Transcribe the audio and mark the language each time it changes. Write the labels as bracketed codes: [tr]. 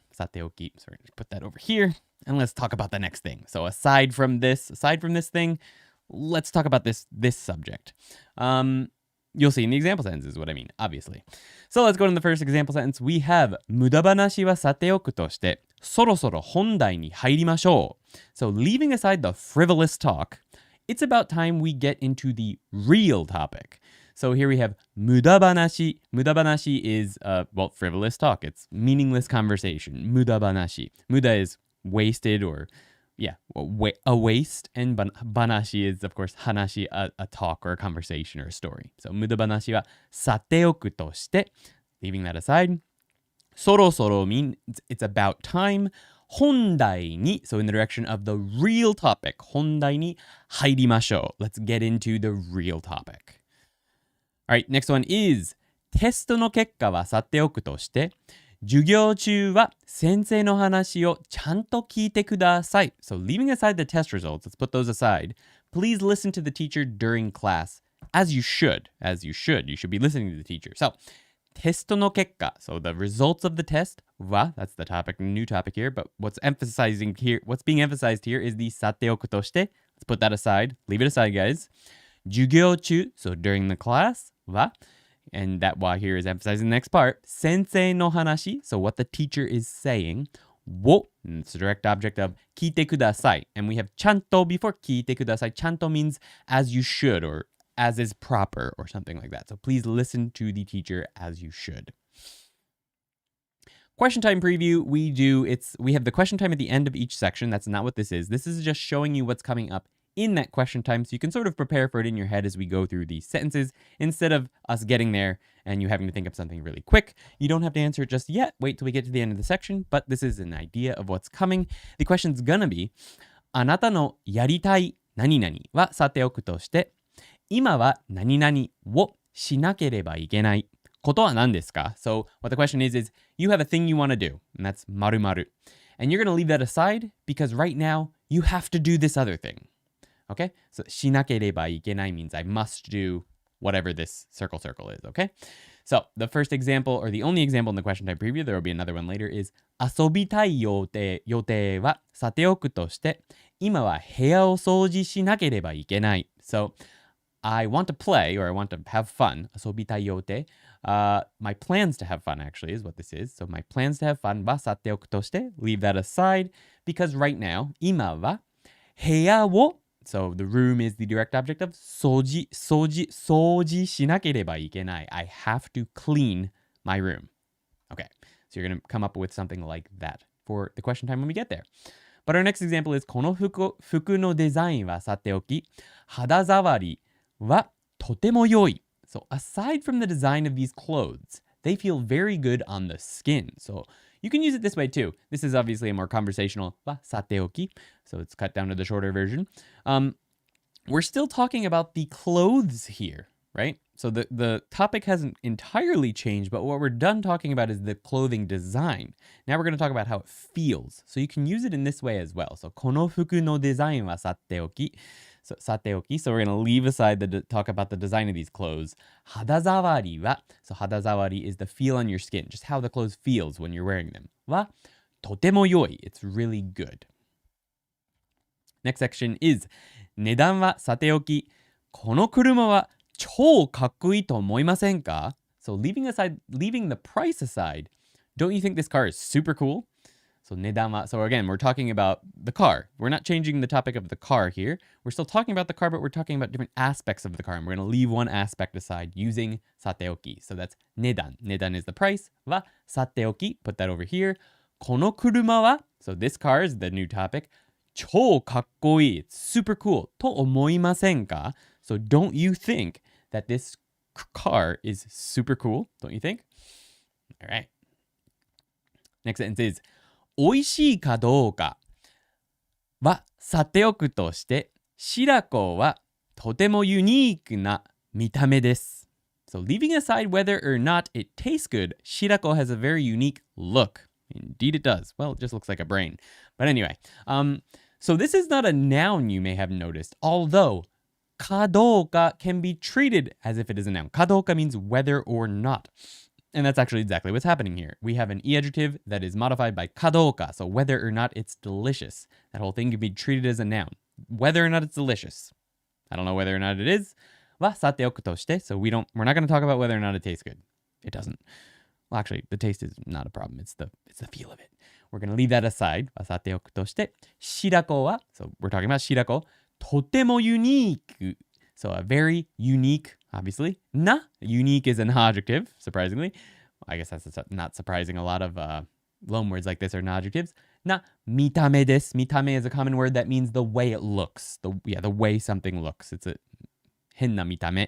[en] So we're going to put that over here. And let's talk about the next thing. So aside from this thing, let's talk about this subject. You'll see in the example sentence is what I mean, obviously. So let's go to the first example sentence. We have [ja] 無駄話はさておくとして、そろそろ本題に入りましょう. [en] So leaving aside the frivolous talk, it's about time we get into the real topic. So here we have 無駄話. 無駄話 is, frivolous talk. It's meaningless conversation. [ja] 無駄話. [en] 無駄 is wasted or, a waste. And banashi is, of course, hanashi, a talk or a conversation or a story. So [ja] 無駄話はさておくとして, [en] leaving that aside. そろそろ means it's about time. [ja] 本題に, [en] so in the direction of the real topic. [ja] 本題に入りましょう. [en] Let's get into the real topic. Alright, next one is [ja] テストの結果はさておくとして、授業中は先生の話をちゃんと聞いてください. [en] So leaving aside the test results, let's put those aside. Please listen to the teacher during class, as you should. You should be listening to the teacher. So [ja] テストの結果, [en] so the results of the test, は, that's the topic, new topic here, but what's being emphasized here is the [ja] さておくとして. [en] Let's put that aside. Leave it aside, guys. [ja] 授業中, [en] so during the class, は, and that wa here is emphasizing the next part. [ja] 先生の話, [en] so what the teacher is saying. を, and it's the direct object of [ja] 聞いてください. [en] And we have [ja] ちゃんと [en] before 聞いてください. ちゃんと means as you should or as is proper or something like that. So please listen to the teacher as you should. Question time preview, we have the question time at the end of each section. That's not what this is. This is just showing you what's coming up in that question time, so you can sort of prepare for it in your head as we go through these sentences, instead of us getting there and you having to think of something really quick. You don't have to answer it just yet. Wait till we get to the end of the section, but this is an idea of what's coming. The question's gonna be, [ja] あなたのやりたい何々はさておくとして、今は何々をしなければいけないことは何ですか? [en] So what the question is you have a thing you want to do, and that's 〇〇. And you're going to leave that aside because right now you have to do this other thing. Okay? So [ja] しなければいけない [en] means I must do whatever this circle is, okay? So the first example, or the only example in the question type preview, there will be another one later, is [ja] 遊びたい予定はさておくとして、今は部屋を掃除しなければいけない。 [en] So I want to play, or I want to have fun. [ja] 遊びたい予定。 [en] My plans to have fun actually is what this is. So my plans to have fun [ja] はさておくとして、 [en] leave that aside, because right now, [ja] 今は部屋を [en] So the room is the direct object of [ja] 掃除しなければいけない。 [en] I have to clean my room. Okay, so you're going to come up with something like that for the question time when we get there. But our next example is [ja] この服のデザインはさておき、肌触りはとても良い。 [en] So aside from the design of these clothes, they feel very good on the skin. So you can use it this way too. This is obviously a more conversational はさておき. So it's cut down to the shorter version. We're still talking about the clothes here, right? So the topic hasn't entirely changed, but what we're done talking about is the clothing design. Now we're going to talk about how it feels. So you can use it in this way as well. So [ja] この服のデザインはさておき. [en] So [ja] さておき. [en] So we're going to leave aside talk about the design of these clothes. [ja] 肌触りは. [en] So 肌触り is the feel on your skin, just how the clothes feels when you're wearing them. [ja] はとても良い. [en] It's really good. Next section is [ja] 値段はさておき、この車は超かっこいいと思いませんか? [en] So leaving the price aside, don't you think this car is super cool? So [ja] 値段は, [en] so again, we're talking about the car. We're not changing the topic of the car here. We're still talking about the car, but we're talking about different aspects of the car. And we're going to leave one aspect aside using さておき. So that's 値段.値段 is the price. [ja] はさておき. [en] Put that over here. [ja] この車は, [en] so this car is the new topic. [ja] 超かっこいい. [en] It's super cool. [ja] と思いませんか? [en] So don't you think that this car is super cool? Don't you think? All right. Next sentence is [ja] 美味しいかどうかはさておくとして、白子はとてもユニークな見た目です。 [en] So leaving aside whether or not it tastes good, 白子 has a very unique look. Indeed it does. Well, it just looks like a brain. But anyway, so this is not a noun you may have noticed, although かどうか can be treated as if it is a noun. かどうか means whether or not. And that's actually exactly what's happening here. We have an e adjective that is modified by かどうか, so whether or not it's delicious. That whole thing can be treated as a noun. Whether or not it's delicious. I don't know whether or not it is. [ja] はさておくとして, [en] so we're not going to talk about whether or not it tastes good. It doesn't. Well, actually, the taste is not a problem. It's the feel of it. We're going to leave that aside. [ja] はさておくとして、白子は, [en] so we're talking about 白子, [ja] とてもユニーク. [en] So a very unique, obviously. Na, unique is an adjective, surprisingly. I guess that's not surprising. A lot of loan words like this are adjectives. Na, [ja] 見た目です. [en] 見た目 is a common word that means the way it looks. The way something looks. It's a [ja] 変な見た目.